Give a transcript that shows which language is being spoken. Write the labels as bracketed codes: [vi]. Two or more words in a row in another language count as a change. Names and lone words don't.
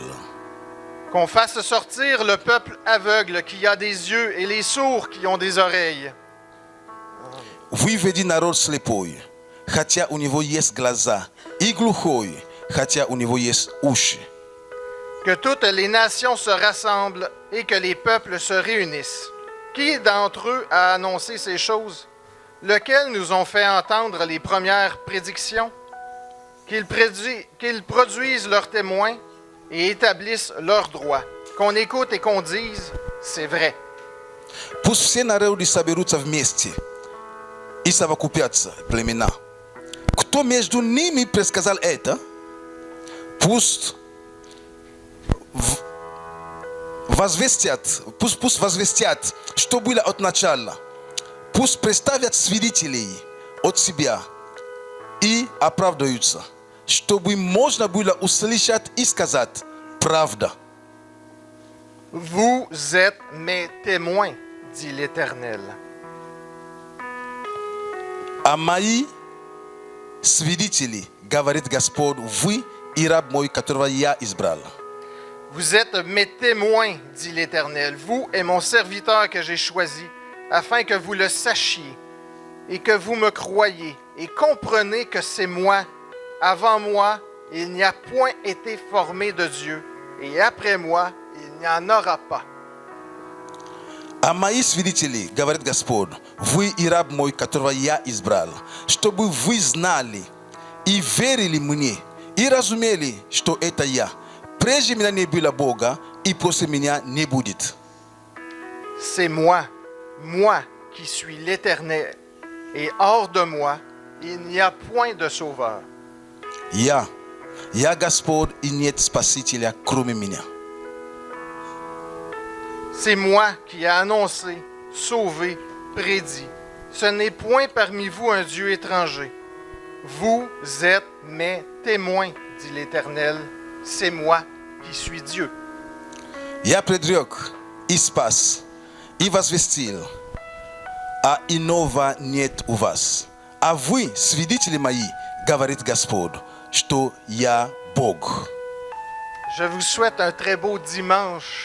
[fr] Qu'on fasse sortir le peuple aveugle qui a des yeux et les sourds qui ont des oreilles. [ru] Выведи народ слепой, хотя у него есть глаза, и глухой, хотя у него есть уши. [fr] Que toutes les nations se rassemblent et que les peuples se réunissent. Qui d'entre eux a annoncé ces choses? Lequel nous ont fait entendre les premières prédictions? Qu'ils produisent leurs témoins et établissent leurs droits. Qu'on écoute et qu'on dise, c'est vrai. [ru] Пусть все народы соберутся вместе и совокупятся племена. Кто между ними предсказал это, пусть возвестят, что было от начала. Пусть представят свидетелей от себя и оправдаются, чтобы можно было услышать и сказать правда. [fr] Vous êtes mes témoins, dit l'Éternel. [ru] А мои свидетели, говорит Господь, вы и раб мой, которого я избрал. [fr] Vous êtes mes témoins, dit l'Éternel, vous et mon serviteur que j'ai choisi, afin que vous le sachiez et que vous me croyiez et comprenez que c'est moi. Avant moi, il n'y a point été formé de Dieu, et après moi, il n'y en aura pas. [ru] А мои свидетели, говорит Господь, вы и раб мой, которого я избрал, чтобы вы знали и верили мне, и разумели, что это я. Прежде меня не было Бога, и после меня не будет. [fr] C'est moi, moi qui suis l'Éternel, et hors de moi, il n'y a point de sauveur. [ru] Я Господь, и нет Спасителя, кроме меня. [fr] C'est moi qui ai annoncé, sauvé, prédit. Ce n'est point parmi vous un Dieu étranger. Vous êtes mes témoins, dit l'Éternel. C'est moi qui suis Dieu. [ru] Я предрек и спас, и возвестил, а иного нет у вас. А вы, свидетели мои, говорит Господь, что я Бог. [fr] Je vous souhaite un très beau dimanche,